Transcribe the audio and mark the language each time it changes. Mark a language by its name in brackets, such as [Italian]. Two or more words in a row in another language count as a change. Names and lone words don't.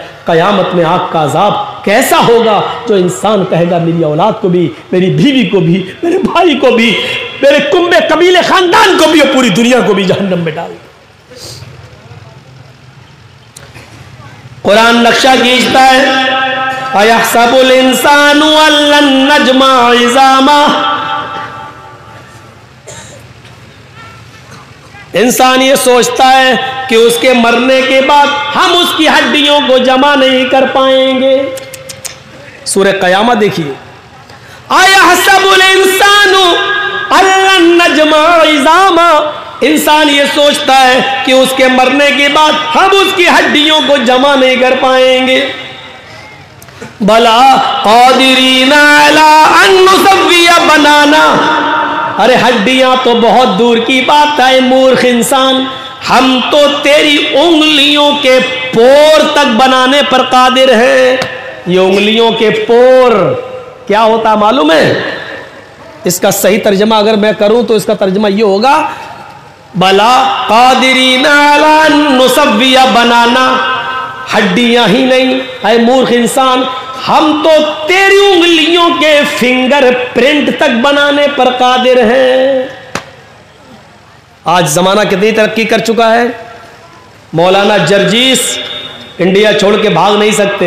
[Hindi] कयामत में आग का अजाब कैसा होगा जो इंसान कहेगा मेरी औलाद को भी, मेरी बीवी को भी, मेरे भाई को भी, मेरे कुंबे कबीले खानदान को भी और पूरी दुनिया को भी जहन्नम में डाल। कुरान नक्शा खींचता है, [Arabic] أيحسب الإنسان ألن نجمع عظامه. [Hindi] इंसान ये सोचता है कि उसके मरने के बाद हम उसकी हड्डियों को जमा नहीं कर पाएंगे। सूरह क़यामत देखिए, [Arabic] أيحسب الإنسان ألن نجمع عظامه. [Hindi] इंसान ये सोचता है कि उसके मरने के बाद हम उसकी हड्डियों को जमा नहीं कर पाएंगे। [Arabic] بلى قادرين على أن نسوي بنانه. [Hindi] अरे हड्डियां तो बहुत दूर की बात है मूर्ख इंसान, हम तो तेरी उंगलियों के पोर तक बनाने पर कादिर हैं। ये उंगलियों के पोर क्या होता मालूम है? इसका सही तर्जमा अगर मैं करूं तो इसका तर्जमा ये होगा, [Arabic] بلى قادرين على أن نسوي بنانه. [Hindi] हड्डियां ही नहीं, ऐ मूर्ख इंसान, हम तो तेरी उंगलियों के [English] finger print [Hindi] तक बनाने पर कादिर हैं। आज जमाना कितनी तरक्की कर चुका है। मौलाना जर्जीस इंडिया छोड़ के भाग नहीं सकते।